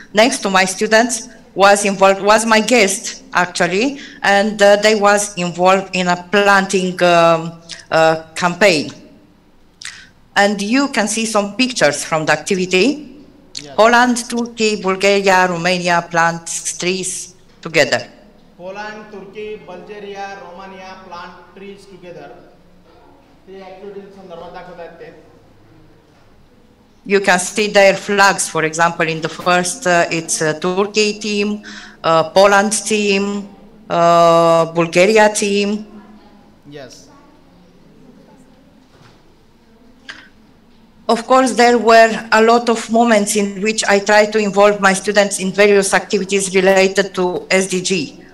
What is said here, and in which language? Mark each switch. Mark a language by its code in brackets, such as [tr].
[en] Next to my students was my guest actually, and they was involved in a planting campaign. And you can see some pictures from the activity. Yes. Poland, Turkey, Bulgaria, Romania plant trees together. Poland, Turkey, Bulgaria, Romania plant trees together. The activities [mr] संदर्भात दाखवतात ते. [en] You can see their flags. For example, in the first, it's Turkey team, Poland team, Bulgaria team. Yes. Of course, there were a lot of moments in which I tried to involve my students in various activities related to SDG.